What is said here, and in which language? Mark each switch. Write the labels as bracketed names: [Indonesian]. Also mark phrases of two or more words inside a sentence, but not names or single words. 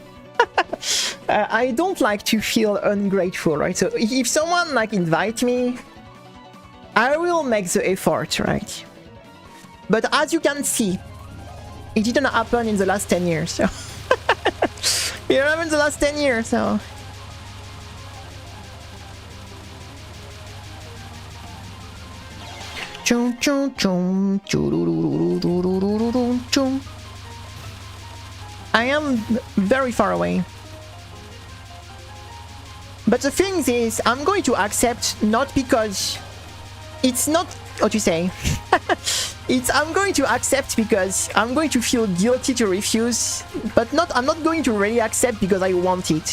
[English] I don't like to feel ungrateful, right? So if someone like invite me, I will make the effort, right? But as you can see, it didn't happen in the last 10 years. So it happened in the last 10 years. So chum chum chum chum chum. I am very far away. But the thing is, I'm going to accept not because it's not what you say. I'm going to accept because I'm going to feel guilty to refuse, but I'm not going to really accept because I want it.